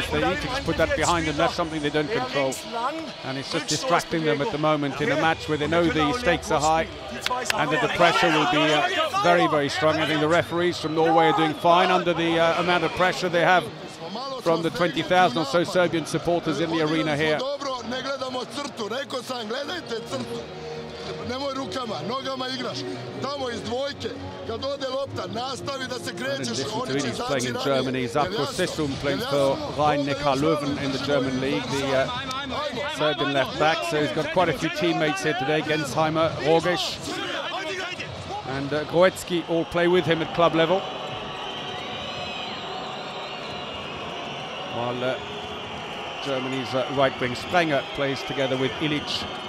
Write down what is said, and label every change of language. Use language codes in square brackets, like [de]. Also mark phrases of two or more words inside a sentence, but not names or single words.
[en] They need to just put that behind them. That's something they don't control. And it's just distracting them at the moment in a match where they know the stakes are high and that the pressure will be very, very strong. I think the referees from Norway are doing fine under the amount of pressure they have from the 20,000 or so Serbian supporters in the arena here. [sr] Nemoj rukama, nogama igraš. Tamo iz dvojke, kad ode lopta, nastavi da se krećeš. [en] In addition to playing in Germany, Zapko Sisum playing for Rhein-Neckar-Löwen in the German league, the Serbian left back. So he's got quite a few teammates here today. Gensheimer, Rogic, and Goetzky all play with him at club level. While Germany's right wing Sprenger plays together with Illich.